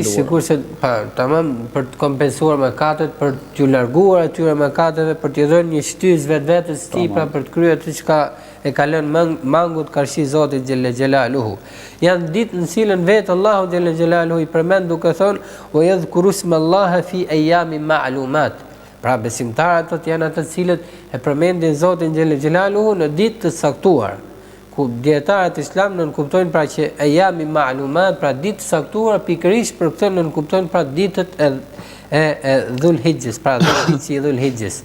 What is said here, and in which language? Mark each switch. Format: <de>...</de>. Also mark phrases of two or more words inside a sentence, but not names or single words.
<sq>Pikërisht sikurse tamam për të kompensuar mëkatet, për t'u larguar atyre mëkateve, për t'i dhënë një shtys vetvetes tij pra për të kryer atë çka e ka lënë mangut karshi Zotit</sq> <ar>جل جلاله.</ar> <sq>Janë ditë në cilën vetë Allahu</sq> <ar>جل جلاله</ar> <sq>i përmend duke thonë</sq> <ar>ويذكروا اسم الله في أيام معلومات.</ar> <sq>Pra besimtarët janë ata të cilët e përmendin Zotin</sq> <ar>جل جلاله</ar> <sq>në ditë të saktuara. Ku dietarët islam nënkuptojnë pra që</sq> <ar>أيام معلومات,</ar> <sq>pra ditë të saktuara pikërisht për këtë nënkuptojnë pra ditët e Dhulhixhes, pra ditët e Dhulhixhes.</sq>